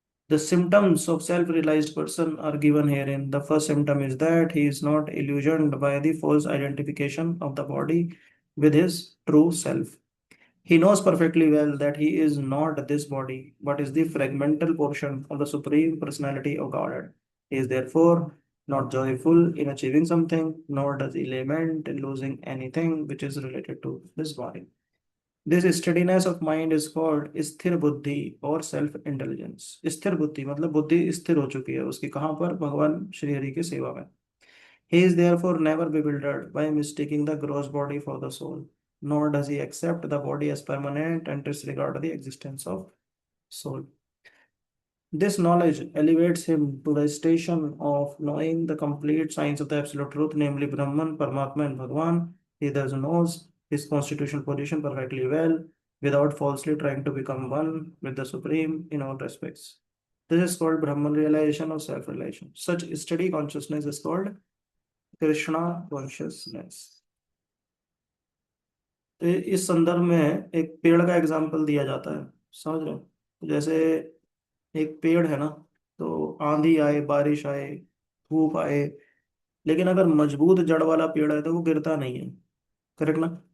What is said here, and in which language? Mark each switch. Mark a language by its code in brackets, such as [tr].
[en] The symptoms of self-realized person are given herein. The first symptom is that he is not illusioned by the false identification of the body with his true self. He knows perfectly well that he is not this body, but is the fragmental portion of the Supreme Personality of Godhead. He is therefore not joyful in achieving something, nor does he lament in losing anything which is related to this body. This steadiness of mind is called स्थिर बुद्धि और self intelligence. [hi] स्थिर बुद्धि मतलब बुद्धि स्थिर हो चुकी है उसकी, कहाँ पर, भगवान श्री हरि की सेवा में। [en] He is therefore never bewildered by mistaking the gross body for the soul, nor does he accept the body as permanent and disregard the existence of soul. This knowledge elevates him to the station of knowing the complete science of the absolute truth, namely Brahman, Paramatma, and Bhagavan. He thus knows his constitutional position perfectly well, without falsely trying to become one with the Supreme in all respects. This is called Brahman realization or self realization. Such steady consciousness is called Krishna consciousness. [hi] तो इस संदर्भ में एक पेड़ का example दिया जाता है, समझ रहे हो। तो जैसे एक पेड़ है ना, तो आंधी आए, बारिश आए, धूप आए, लेकिन अगर मजबूत जड़ वाला पेड़ है तो वो गिरता नहीं है। करेक्ट ना?